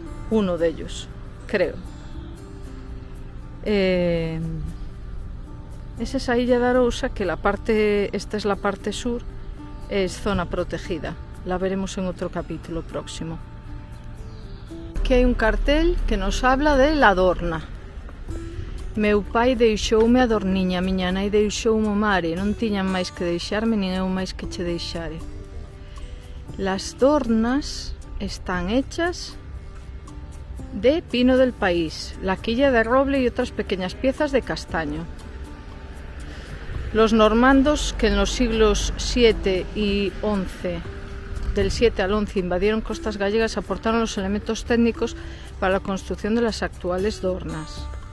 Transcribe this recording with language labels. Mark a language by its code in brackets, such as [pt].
[es] Uno de ellos, creo. Es esa Illa de Arousa que esta es la parte sur, es zona protegida. La veremos en otro capítulo próximo. Aquí hay un cartel que nos habla de la Dorna. [gl] Meu pai deixoume a Dorniña, miña nai deixoume o mare, non tiñan máis que deixarme, nin eu máis que che deixare. [es] Las dornas están hechas de pino del país, la quilla de roble y otras pequeñas piezas de castaño. Los normandos, que en los siglos 7 y 11 del 7 al 11 invadieron costas gallegas, aportaron los elementos técnicos para la construcción de las actuales dornas.